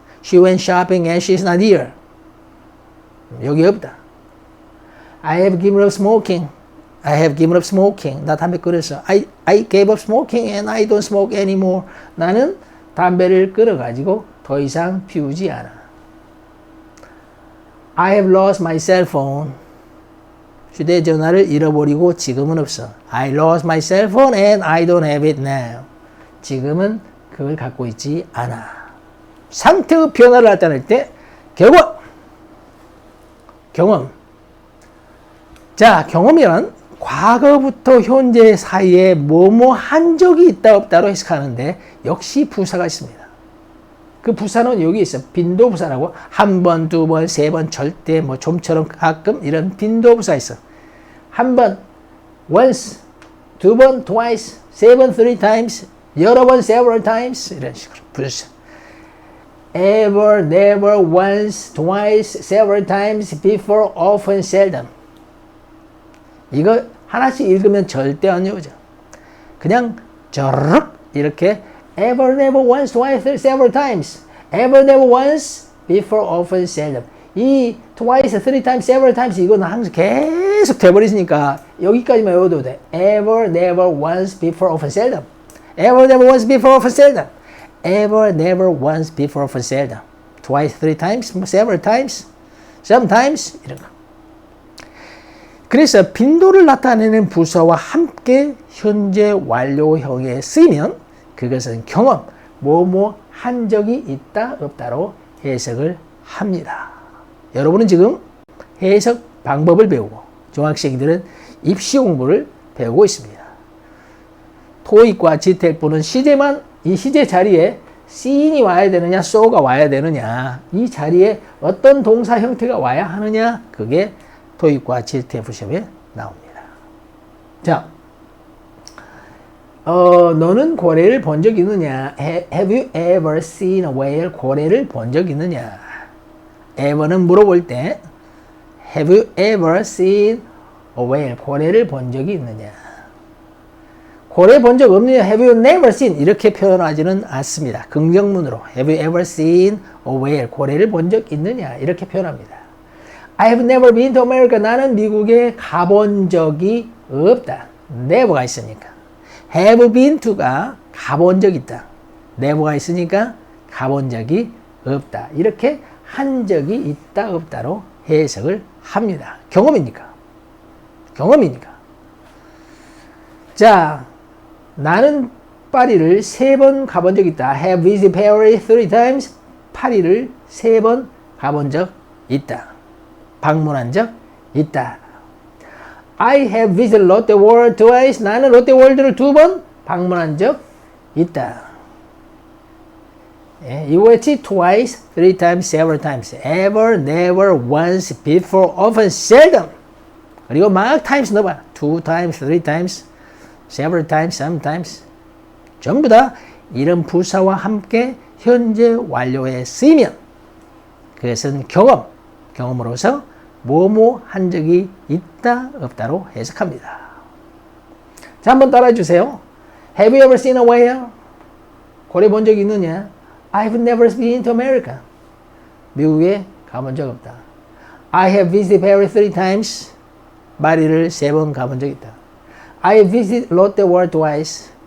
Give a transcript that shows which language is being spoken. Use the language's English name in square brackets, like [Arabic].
[English] She went shopping and she's not here. [Korean] 여기 없다. [English] I have given up smoking. I have given up smoking. [Korean] 나 담배 끊었어. [English] I gave up smoking and I don't smoke anymore. [Korean] 나는 담배를 끊어가지고 더 이상 피우지 않아. [English] I have lost my cell phone. [Korean] 휴대전화를 잃어버리고 지금은 없어. [English] I lost my cell phone and I don't have it now. [Korean] 지금은 그걸 갖고 있지 않아. 상태의 변화를 나타낼 때 경험. 자, 경험이란 과거부터 현재 사이에 뭐뭐 한 적이 있다 없다로 해석하는데 역시 부사가 있습니다. 그 부사는 여기 있어. 빈도부사라고 한 번, 두 번, 세 번, 절대, 뭐 좀처럼 가끔 이런 빈도부사 있어. 한 번, once, 두 번, twice, 세 번, three times, 여러 번, several times 이런 식으로 부사. [English] ever, never, once, twice, several times, before, often, seldom. [Korean] 이거 하나씩 읽으면 절대 안 외우죠. 그냥 저르륵 이렇게 [English] ever, never, once, twice, several times. ever, never, once, before, often, seldom. [Korean] 이 twice, three times, several times 이거는 항상 계속 돼버리니까 여기까지만 외워도 돼. [English] ever, never, once, before, often, seldom. ever, never, once, before, often, seldom. ever, never, once, before, often, seldom. twice, three times, several times, sometimes [Korean] 이런 거. 그래서 빈도를 나타내는 부사와 함께 현재 완료형에 쓰이면 그것은 경험, 뭐뭐 한 적이 있다 없다로 해석을 합니다. 여러분은 지금 해석 방법을 배우고 중학생들은 입시 공부를 배우고 있습니다. 토익과 GTL보는 시제만 이 시제 자리에 seen이 와야 되느냐 so가 와야 되느냐 이 자리에 어떤 동사 형태가 와야 하느냐 그게 토익과 GTF 시험에 나옵니다. 자, 너는 고래를 본 적 있느냐? [English] Have you ever seen a whale? [Korean] 고래를 본 적 있느냐? ever는 물어볼 때 [English] Have you ever seen a whale? [Korean] 고래를 본 적이 있느냐? 고래 본 적 없느냐? [English] Have you never seen? [Korean] 이렇게 표현하지는 않습니다. 긍정문으로 [English] Have you ever seen a whale? [Korean] 고래를 본 적 있느냐? 이렇게 표현합니다. [English] I have never been to America. [Korean] 나는 미국에 가본 적이 없다. never가 있으니까. have been to가 가본 적이 있다. never가 있으니까 가본 적이 없다. 이렇게 한 적이 있다 없다로 해석을 합니다. 경험이니까. 자, 나는 파리를 3번 가본 적 있다. [English] have visited Paris 3 times. [Korean] 파리를 3번 가본 적 있다. 방문한 적 있다. [English] I have visited Lotte World twice. [Korean] 나는 롯데월드를 2번 방문한 적 있다. 예, 이거였지. [English] twice, three times, several times. ever, never, once, before, often, seldom. [Korean] 그리고 막 times 넣어봐. [English] 2 times, 3 times, several times, sometimes. [Korean] 전부 다 이런 부사와 함께 현재 완료에 쓰이면 그것은 경험으로서 뭐뭐 한 적이 있다 없다로 해석합니다. 자, 한번 따라해 주세요. [English] Have you ever seen a whale? [Korean] 고래 본 적 있느냐? [English] I've never been to America. [Korean] 미국에 가본 적 없다. [English] I have visited Paris 3 times. [Korean] 파리를 3번 가본 적 있다. [English] I have visited Lotte World twice.